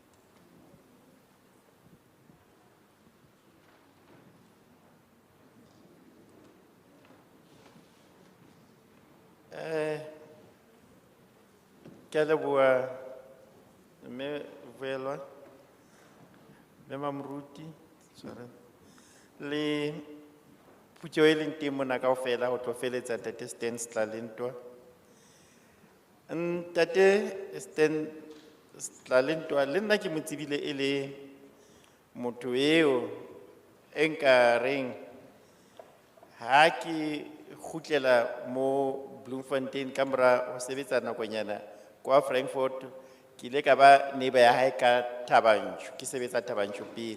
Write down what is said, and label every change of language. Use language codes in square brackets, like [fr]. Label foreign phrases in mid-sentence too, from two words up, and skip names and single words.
[st] ke a leboa mme Vuyelwa mme Mamruti sorry le putso e leng teng mona kaofela go tlo feletsa Ntate Stan Slalentwa Ntate Stan Slalentwa le nna ke mo tsebile e le motho eo e nka reng ha ke gutlela mo Bloemfontein ka mora go sebetsa nakonyana kwa Frankfurt Ki ile ka ba neighbor ya hae ka Thabanchu, ke sebetsa Thabanchu pele.